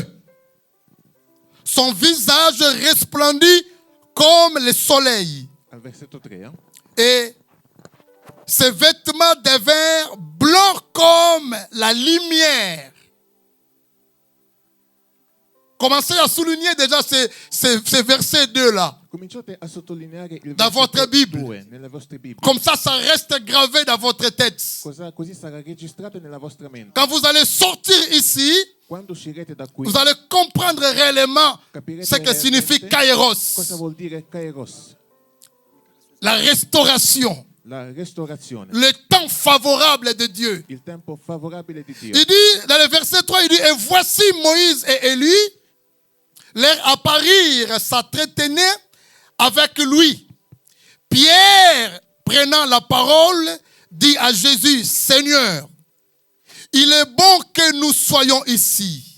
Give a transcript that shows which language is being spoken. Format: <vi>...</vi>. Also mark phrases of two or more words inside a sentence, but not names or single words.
<fr>Son visage resplendit comme le soleil</fr> <it>Al versetto 3.</it> <fr>et ses vêtements devinrent blancs comme la lumière. Commencez à souligner déjà ces versets 2-là.</fr> <it>Cominciate a sottolineare il Da vostra versetto Bibbia. 2 nelle vostre Bibbie.</it> <fr>Comme ça reste gravé dans votre tête.</fr> <it>Così sarà registrato nella vostra mente.</it> <fr>Quand vous allez sortir ici,</fr> <it>Quando uscirete da qui,</it> <fr>vous allez comprendre réellement</fr> <it>capirete</it> <fr>ce que signifie</fr> <it>realmente Kairos. cosa vuol dire Kairos,</it> <fr>La restauration.</fr> <it>la restaurazione,</it> <fr>Le temps favorable de Dieu.</fr> <it>il tempo favorabile di Dio.</it> <fr>Il dit, dans le verset 3, il dit, et voici Moïse et Élie, leur apparirent, s'entretenaient avec lui. Pierre, prenant la parole, dit à Jésus, Seigneur, il est bon que nous soyons ici.</fr>